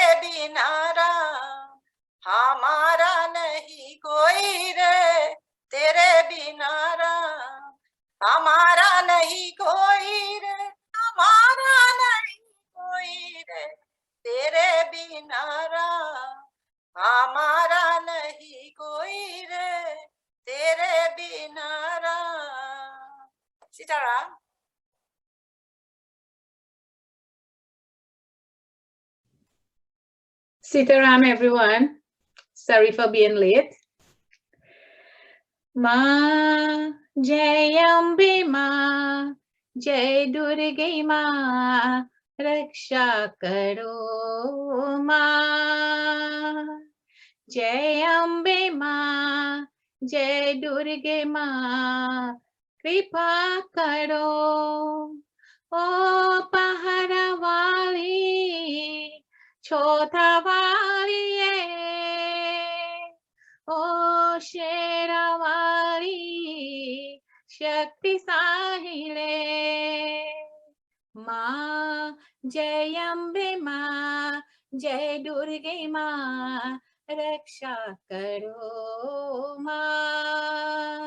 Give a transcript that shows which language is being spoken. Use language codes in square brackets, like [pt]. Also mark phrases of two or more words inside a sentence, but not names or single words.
[hi] बिना राम, हमारा नहीं कोई रे तेरे बिना राम, हमारा नहीं कोई रे, हमारा नहीं कोई रे तेरे बिना राम, हमारा नहीं कोई रे तेरे बिना राम। सीताराम। [en] Sitaram, everyone. Sorry for being late. [hi] माँ, जय अम्बे माँ, जय दुर्गा माँ, रक्षा करो माँ. जय अम्बे माँ, जय दुर्गे माँ कृपा करो। ओ पहाड़ा वाली छोटा वाली ओ शेरा वाली शक्ति साहिले माँ जय अम्बे माँ जय दुर्गे माँ रक्षा करो माँ।